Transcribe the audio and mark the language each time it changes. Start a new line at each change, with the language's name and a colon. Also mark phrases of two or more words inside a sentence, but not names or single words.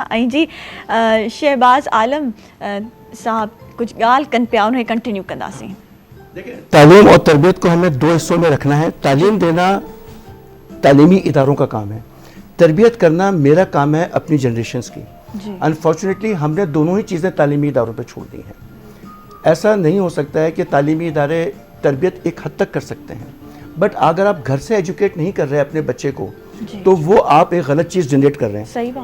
Sindhi: ऐं जी शहबाज़ आलम साहब कुछ ॻाल्हि कनि पिया, उन्हें कंटिन्यू कंदासीं।
Hindi: तालीम और तरबियत को हमें दो हिस्सों में रखना है। तालीम देना तालीमी इदारों का काम है, तरबियत करना मेरा काम है अपनी जनरेशन्स की। अनफॉर्चुनेटली हमने दोनों ही चीज़ें तालीमी इदारों पे छोड़ दी हैं। ऐसा नहीं हो सकता है कि तालीमी इदारे तरबियत एक हद तक कर सकते हैं, बट अगर आप घर से एजुकेट नहीं कर रहे हैं अपने बच्चे को, तो वो आप एक गलत चीज़ जनरेट कर रहे हैं।